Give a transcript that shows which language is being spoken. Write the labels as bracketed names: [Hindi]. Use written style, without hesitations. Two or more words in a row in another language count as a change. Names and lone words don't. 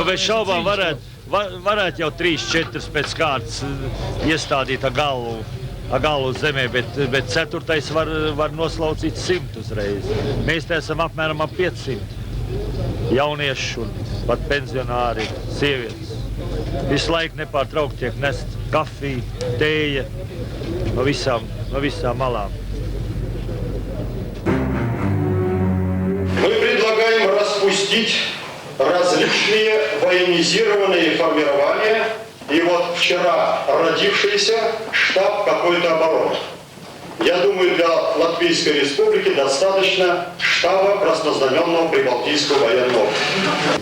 [Latvian] bez šaubām varētu jau 3-4 pēc kārtas iestādīt ar galvu zemē, bet 4. var noslaucīt 100 uzreiz. Mēs te esam apmēram ap 500. jaunieši un pat pensionāri, sievietes. Visu laiku nepārtraukti tiek nest kafija, tēja no visām malām. [Russian] Мы предлагаем распустить различные военизированные формирования и вот вчера родившийся штаб какой-то обороны. Я думаю, для Латвийской Республики достаточно штаба краснознаменного Прибалтийского военного округа.